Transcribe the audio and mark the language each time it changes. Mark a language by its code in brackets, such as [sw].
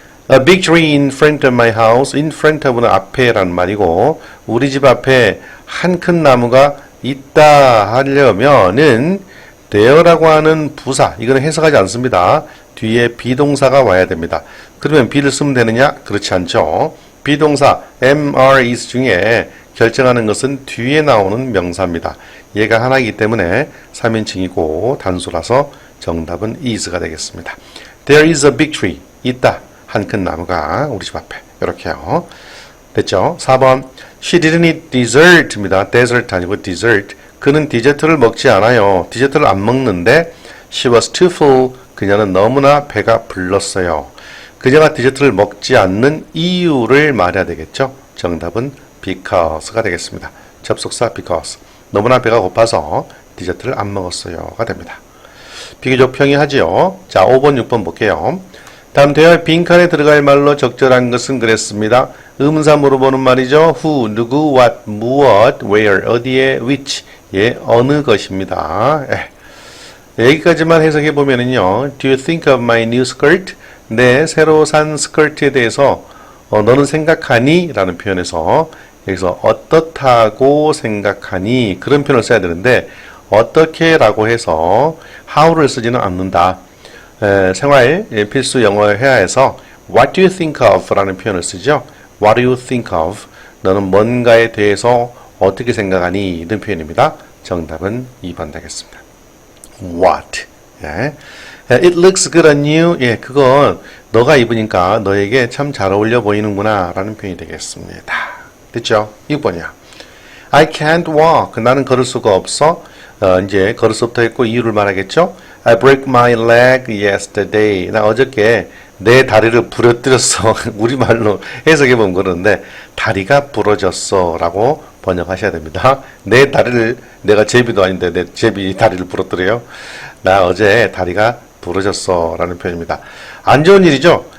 [en] A big tree in front of my house. in front of [ko] 는 앞에라는 말이고, 우리 집 앞에 한 큰 나무가 있다 하려면은 there라고 하는 부사, 이거는 해석하지 않습니다. 뒤에 비동사가 와야 됩니다. 그러면 be를 쓰면 되느냐? 그렇지 않죠. 비동사 am, are, is 중에 결정하는 것은 뒤에 나오는 명사입니다. 얘가 하나이기 때문에 3인칭이고 단수라서 정답은 is가 되겠습니다. [en] There is a big tree. [ko] 있다. 한 큰 나무가 우리 집 앞에. 이렇게요. 됐죠? 4번. [en] She didn't eat dessert입니다. dessert [ko] 아니고 [en] dessert. [ko] 그는 디저트를 먹지 않아요. 디저트를 안 먹는데 [en] she was too full. [ko] 그녀는 너무나 배가 불렀어요. 그녀가 디저트를 먹지 않는 이유를 말해야 되겠죠? 정답은 because가 되겠습니다. 접속사 because. 너무나 배가 고파서 디저트를 안 먹었어요가 됩니다. 비교적 평이하지요. 자, 5번, 6번 볼게요. 다음 대화의 빈칸에 들어갈 말로 적절한 것은 그랬습니다. 의문사 물어보는 말이죠. who, 누구, what, 무엇, where, 어디에, which, 어느 것입니다. 여기까지만 해석해 보면은요. [en] Do you think of my new skirt? [ko] 내 새로 산 스커트에 대해서 너는 생각하니? 라는 표현에서 여기서 어떻다고 생각하니? 그런 표현을 써야 되는데 어떻게 라고 해서 how를 쓰지는 않는다. 생활 필수 영어 회화에서 [en] What do you think of? [ko] 라는 표현을 쓰죠. [en] What do you think of? [ko] 너는 뭔가에 대해서 어떻게 생각하니? 이런 표현입니다. 정답은 2번 되겠습니다. What? [en] It looks good on you. [ko] 그건 너가 입으니까 너에게 참 잘 어울려 보이는구나 라는 표현이 되겠습니다. 됐죠? 6번이야. [en] I can't walk. [ko] 나는 걸을 수가 없어. 이제 걸을 수 없다 했고 이유를 말하겠죠? [en] I broke my leg yesterday. [ko] 나 어저께 내 다리를 부러뜨렸어. 우리말로 해석해보면 그러는데 다리가 부러졌어 라고 번역하셔야 됩니다. 내 다리를, 내가 제비도 아닌데 내 제비 다리를 부러뜨려요. 나 어제 다리가 부러졌어 라는 표현입니다. 안 좋은 일이죠?